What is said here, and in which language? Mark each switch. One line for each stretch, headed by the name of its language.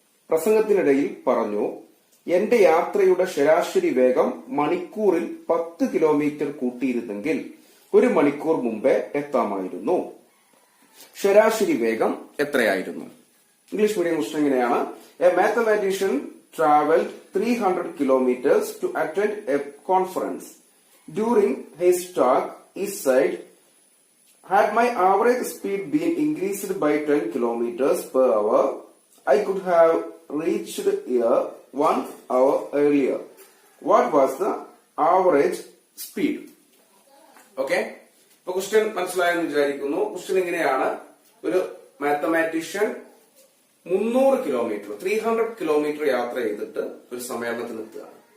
Malayalam: പ്രസംഗത്തിനിടയിൽ പറഞ്ഞു, എന്റെ യാത്രയുടെ ശരാശരി വേഗം മണിക്കൂറിൽ 10 കിലോമീറ്റർ കൂട്ടിയിരുന്നെങ്കിൽ 1 മണിക്കൂർ മുമ്പേ എത്താമായിരുന്നു. ശരാശരി വേഗം എത്രയായിരുന്നു? ഇംഗ്ലീഷ് മീഡിയം ക്വസ്റ്റൻ ഇങ്ങനെയാണ്:
English: A mathematician traveled 300 kilometers to attend a conference. During his talk, he said, had my average speed been increased by 10 kilometers per hour, I could have reached here 1 hour earlier. What was the average speed? Okay?
Malayalam: ഇപ്പൊ question മനസ്സിലായെന്ന് വിചാരിക്കുന്നു. Question ഇങ്ങനെയാണ്: ഒരു mathematician 300 kilometre യാത്ര ചെയ്തിട്ട് ഒരു സമ്മേളനത്തിന് എത്തുകയാണ്.